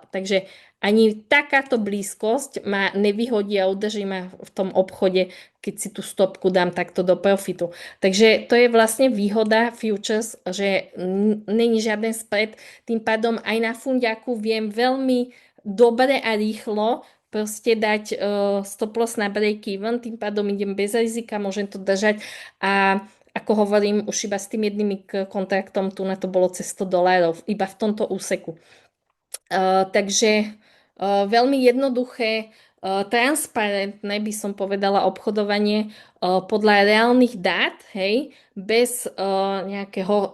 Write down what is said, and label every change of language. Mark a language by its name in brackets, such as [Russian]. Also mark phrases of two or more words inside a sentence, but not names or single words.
[Slovak] Takže ani takáto blízkosť ma nevyhodí a udrží ma v tom obchode, keď si tú stopku dám takto do profitu. Takže to je vlastne výhoda futures, že není žiaden spread, tým pádom aj na fundiaku viem veľmi dobre a rýchlo proste dať [English] stop loss [Slovak] na [English] break even, [Slovak] tým pádom idem bez rizika, môžem to držať a ako hovorím, už iba s tým jedným kontraktom tu na to bolo cez $100, iba v tomto úseku. Takže veľmi jednoduché, transparentné by som povedala obchodovanie podľa reálnych dát, hej, bez nejakého